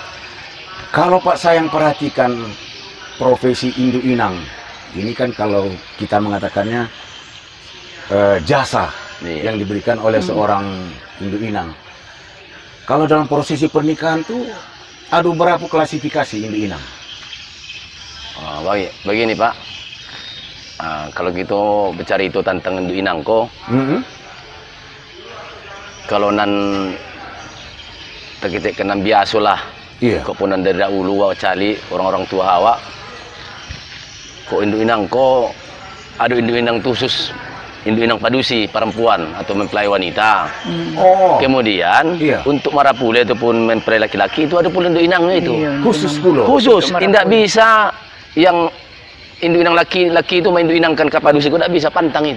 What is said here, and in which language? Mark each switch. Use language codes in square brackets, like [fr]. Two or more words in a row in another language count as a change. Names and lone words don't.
[id] Kalau Pak Sayang perhatikan profesi Indu Inang, ini kan kalau kita mengatakannya jasa Iya. yang diberikan oleh seorang Indu Inang. Kalau dalam prosesi pernikahan tuh ada berapa klasifikasi Indu Inang? Begini Pak, kalau kita bicara itu tentang Indu Inang ko, kalau nan kita kenal biasa lah. Iya. [min] Kok pun dari dahulu awak cali orang-orang tua awak. [id] Kok Indu Inang ko ada Indu Inang khusus, Indu Inang padusi perempuan atau mempelai wanita. Oh, Kemudian Iya. untuk marapule ataupun mempelai laki-laki itu ada pula Indu Inangnya itu. Iya. khusus pula. Khusus, tidak bisa yang Indu Inang laki-laki itu main Indu Inang kan padusi kok tidak bisa pantang itu.